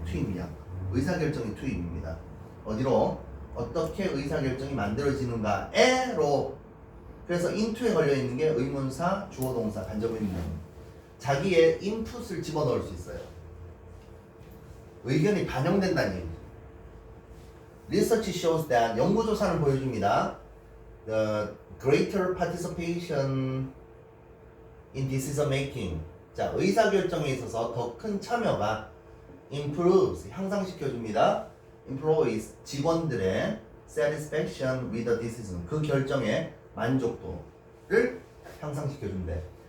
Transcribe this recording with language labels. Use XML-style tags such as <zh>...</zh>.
<ko>투입량 의사결정의 투입입니다. 어디로 어떻게 의사결정이 만들어지는가에로 그래서 into에 걸려있는 게 의문사, 주어동사, 간접의문 자기의 인풋을 집어넣을 수 있어요. 의견이 반영된다는 얘기죠.</ko> <en>Research shows that</en> <ko>연구조사는 보여줍니다.</ko> <en>The greater participation in decision making</en> <ko>자 의사결정에 있어서 더 큰 참여가</ko> <en>improves</en> <ko>향상시켜줍니다.</ko> <en>employees</en> <ko>직원들의</ko> <en>satisfaction with the decision</en> <ko>그 결정의 만족도를 향상시켜준대.</ko>